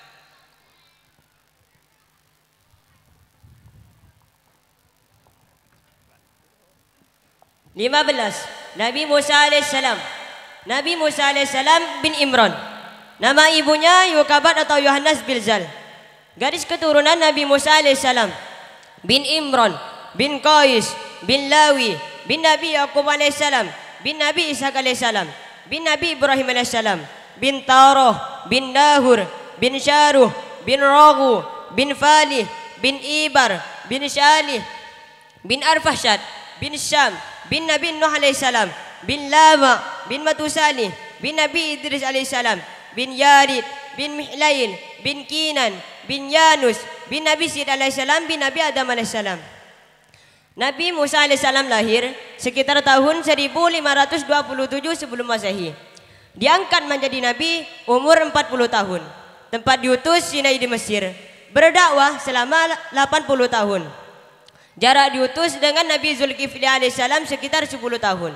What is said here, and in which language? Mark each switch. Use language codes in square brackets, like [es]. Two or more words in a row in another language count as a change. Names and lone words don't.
[id] Nabi Musa alaihissalam. Nabi Musa alaihissalam bin Imran. Nama ibunya Yukabat atau Yohanes Bilzal. Garis keturunan Nabi Musa alaihissalam bin Imran, bin Qais, bin Lawi, bin Nabi Yaqub alaihissalam, bin Nabi Ishaq alaihissalam, bin Nabi Ibrahim alaihissalam, bin Tarah, bin Nahur, bin Syaruh, bin Ragu, bin Falih, bin Ibar, bin Shalih, bin Arfahsyad, bin Syam, bin Nabi Nuh alaihissalam, bin Lama, bin Matusalih, bin Nabi Idris alaihissalam, bin Yarid, bin Mihlayil, bin Kinan, bin Yanus, bin Nabi Sid alaihissalam, bin Nabi Adam alaihissalam. Nabi Musa alaihissalam lahir sekitar tahun 1527 sebelum Masehi. Diangkat menjadi nabi umur 40 tahun. tempat diutus Sinai di Mesir. Berdakwah selama 80 tahun. Jarak diutus dengan Nabi Zulkifli alaihissalam sekitar 10 tahun.